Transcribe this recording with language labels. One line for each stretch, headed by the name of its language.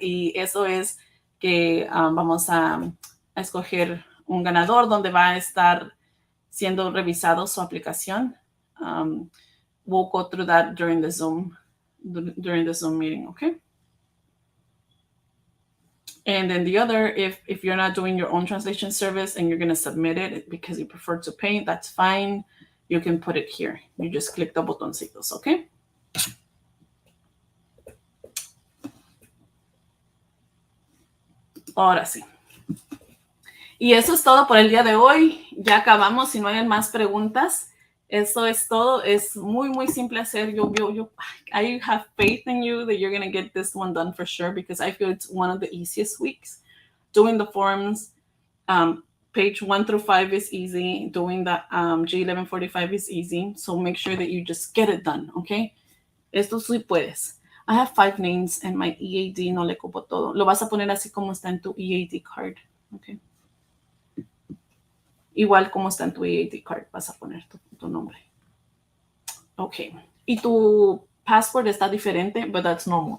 Spanish: Y eso es que vamos a escoger un ganador donde va a estar siendo revisado su aplicación.
English: We'll go through that during the Zoom meeting, okay? And then the other, if you're not doing your own translation service and you're going to submit it because you prefer to pay, that's fine. You can put it here. You just click the botoncitos, okay?
Spanish: Ahora sí. Y eso es todo por el día de hoy. Ya acabamos. Si no hay más preguntas, eso es todo. Es muy, muy simple hacer.
English: I have faith in you that you're going to get this one done for sure because I feel it's one of the easiest weeks. Doing the forms, page 1 through 5 is easy. Doing the G1145 is easy. So make sure that you just get it done, okay?
Spanish: Esto sí puedes.
English: I have 5 names and my
Spanish: EAD no le cupo todo. Lo vas a poner así como está en tu EAD card, okay? Igual como está en tu EAD card, vas a poner tu nombre. Ok. Y tu passport está diferente,
English: but that's normal.